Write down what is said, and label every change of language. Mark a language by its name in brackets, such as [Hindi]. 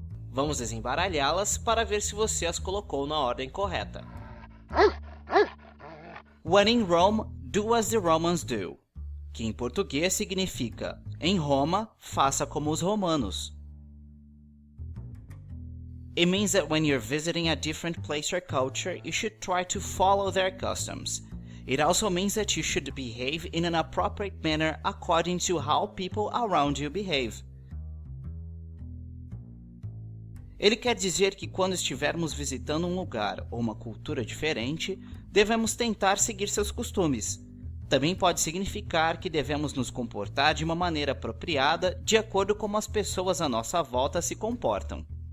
[Portuguese] Vamos desembaralhá-las para ver se você as colocou na ordem correta. [English] When in Rome, do as the Romans do, [Portuguese] que em português significa: em Roma, faça como os romanos. [English] It means that when you're visiting a different place or culture, you should try to follow their customs. It also means that you should behave in an appropriate manner according to how people around you behave. [Portuguese] Ele quer dizer que quando estivermos visitando um lugar ou uma cultura diferente, devemos tentar seguir seus costumes. Também pode significar que devemos nos comportar de uma maneira apropriada de acordo com como as pessoas à nossa volta se comportam.